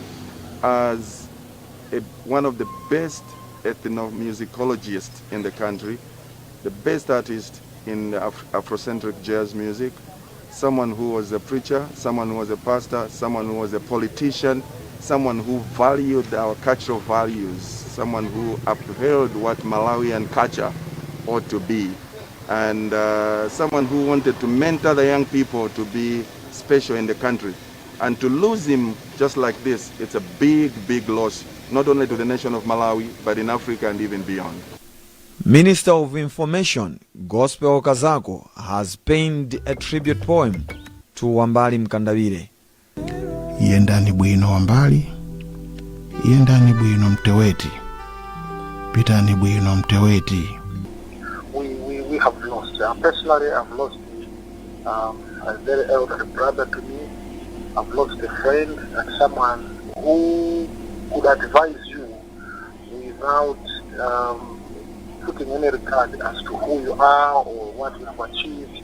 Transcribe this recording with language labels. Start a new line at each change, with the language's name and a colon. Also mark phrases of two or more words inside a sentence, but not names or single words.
English: as one of the best ethnomusicologists in the country, the best artist in Afrocentric jazz music, someone who was a preacher, someone who was a pastor, someone who was a politician, someone who valued our cultural values, someone who upheld what Malawian culture ought to be, and someone who wanted to mentor the young people to be special in the country. And to lose him just like this, it's a big, big loss, not only to the nation of Malawi, but in Africa and even beyond. Minister of Information, Gospel Kazako, has penned a tribute poem to Wambali Mkandawire.
Nyanja: Yendani bwino Wambali, yendani bwino Mteweti, pitani bwino Mteweti.
English: We have lost. Personally, I've lost a very elderly brother to me. I've lost a friend and someone who could advise you without putting any regard as to who you are or what you have achieved.